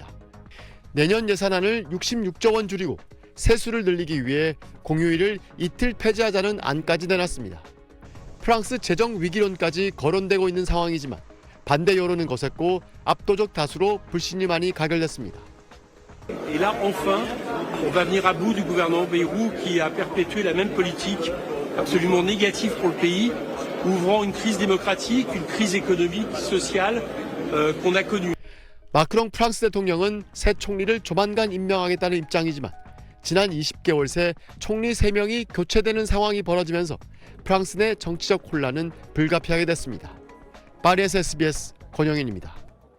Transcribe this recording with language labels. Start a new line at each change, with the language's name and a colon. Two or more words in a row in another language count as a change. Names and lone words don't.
Korean: 내년 예산안을 66조 원 줄이고 세수를 늘리기 위해 공휴일을 이틀 폐지하자는 안까지 내놨습니다. 프랑스 재정 위기론까지 거론되고 있는 상황이지만 반대 여론은 거셌고 압도적 다수로 불신임안이 가결됐습니다.
French: Et là, enfin, on va venir à bout du gouvernement Bayrou qui a perpétué la même politique absolument négatif pour le pays, ouvrant une crise démocratique, une crise économique, sociale qu'on a connue.
Korean: 마크롱 프랑스 대통령은 새 총리를 조만간 임명하겠다는 입장이지만 지난 20개월 새 총리 3명이 교체되는 상황이 벌어지면서 프랑스 내 정치적 혼란은 불가피하게 됐습니다. 파리에서 SBS 권영인입니다.